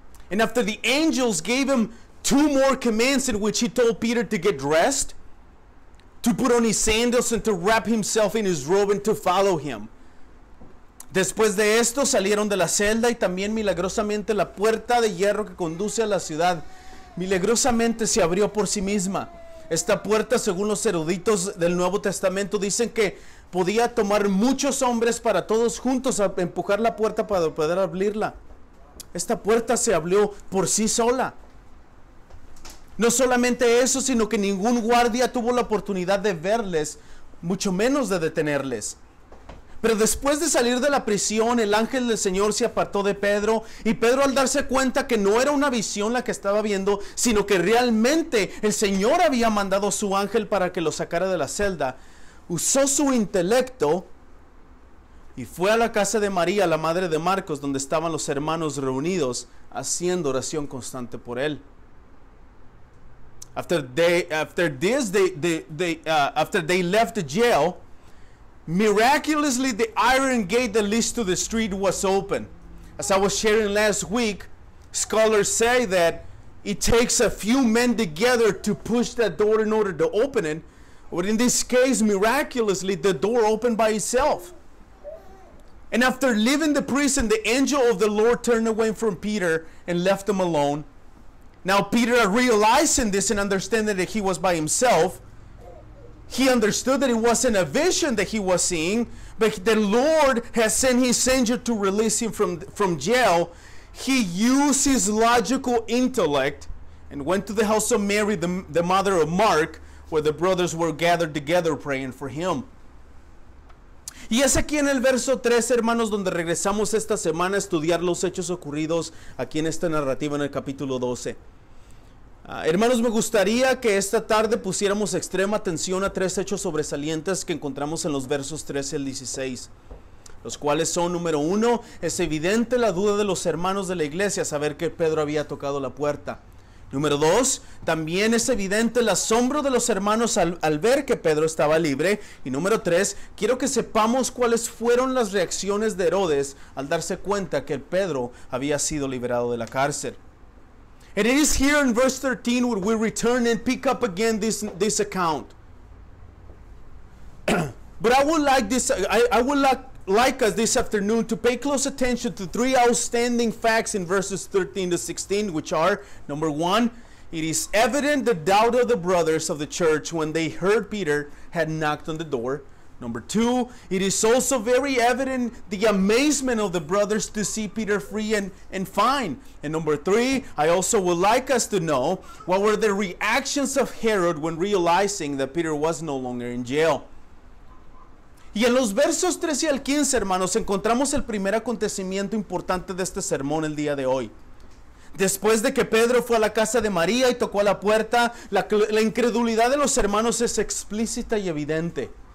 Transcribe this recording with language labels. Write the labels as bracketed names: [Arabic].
[English] And after the angels gave him 2 more commands in which he told Peter to get dressed, to put on his sandals, and to wrap himself in his robe and to follow him. [Spanish] Después de esto salieron de la celda, y también milagrosamente la puerta de hierro que conduce a la ciudad milagrosamente se abrió por sí misma. Esta puerta, según los eruditos del Nuevo Testamento, dicen que podía tomar muchos hombres para todos juntos a empujar la puerta para poder abrirla. Esta puerta se abrió por sí sola. No solamente eso, sino que ningún guardia tuvo la oportunidad de verles, mucho menos de detenerles. Pero después de salir de la prisión, el ángel del Señor se apartó de Pedro, y Pedro, al darse cuenta que no era una visión la que estaba viendo, sino que realmente el Señor había mandado a su ángel para que lo sacara de la celda, usó su intelecto y fue a la casa de María, la madre de Marcos, donde estaban los hermanos reunidos, haciendo oración constante por él. [English] After they left the jail, miraculously the iron gate that leads to the street was open. As I was sharing last week, scholars say that it takes a few men together to push that door in order to open it. But in this case, miraculously, the door opened by itself. And after leaving the prison, the angel of the Lord turned away from Peter and left him alone. Now Peter, realizing this and understanding that he was by himself, he understood that it wasn't a vision that he was seeing, but the Lord has sent his angel to release him from jail. He used his logical intellect and went to the house of Mary, the mother of Mark, where the brothers were gathered together praying for him. [Spanish] Y es aquí en el verso 3, hermanos, donde regresamos esta semana a estudiar los hechos ocurridos aquí en esta narrativa en el capítulo 12. Hermanos, me gustaría que esta tarde pusiéramos extrema atención a 3 hechos sobresalientes que encontramos en los versos 13 al 16. Los cuales son, número 1, es evidente la duda de los hermanos de la iglesia saber que Pedro había tocado la puerta. Número 2, también es evidente el asombro de los hermanos al ver que Pedro estaba libre. Y número 3, quiero que sepamos cuáles fueron las reacciones de Herodes al darse cuenta que Pedro había sido liberado de la cárcel. [English] And it is here in verse 13 where we return and pick up again this account. But I would like us this afternoon to pay close attention to 3 outstanding facts in verses 13 to 16, which are, number 1, it is evident the doubt of the brothers of the church when they heard Peter had knocked on the door. Number 2, it is also very evident the amazement of the brothers to see Peter free and fine. And number 3, I also would like us to know what were the reactions of Herod when realizing that Peter was no longer in jail. [Spanish] Y en los versos 13 al 15, hermanos, encontramos el primer acontecimiento importante de este sermón el día de hoy. Después de que Pedro fue a la casa de María y tocó a la puerta, la incredulidad de los hermanos es explícita y evidente.